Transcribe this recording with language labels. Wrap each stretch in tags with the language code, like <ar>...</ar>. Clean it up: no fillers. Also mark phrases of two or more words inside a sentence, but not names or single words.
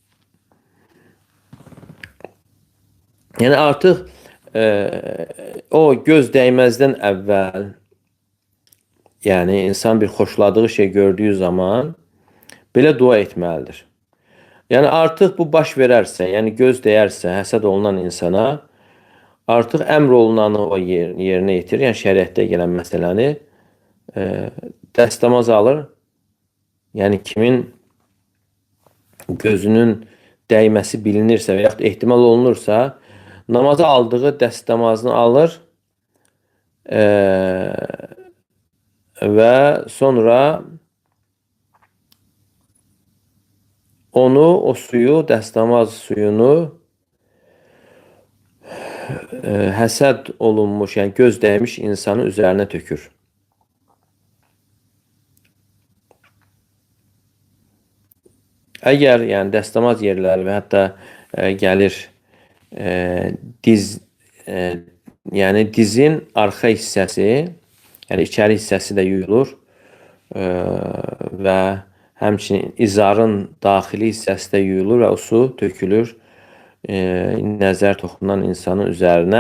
<az>Yani artık o göz değmezden evvel, yani insan bir xoşladığı şey gördüğü zaman belə dua etməlidir. Yani artık bu baş verərsə, yani göz değərsə, həsəd olunan insana artık əmr olunanı o yerine yetirir. Yani şəriətdə gələn məsələni dəstəmaz alır. Yani kimin gözünün dəyməsi bilinirsə və yaxud ehtimal olunursa namaza aldığı dəstəmazını alır ve sonra o suyu, dəstəmaz suyunu həsəd olunmuş, yani göz dəymiş insanın üzerine tökür. Eğer yani dəstəmaz yerləri və hətta gəlir yani dizin arxa hissəsi, yani içəri hissəsi də yuyulur və həmçinin izarın daxili hissəsi də yuyulur və o su tökülür nəzər toxunan insanın üzərinə.</az>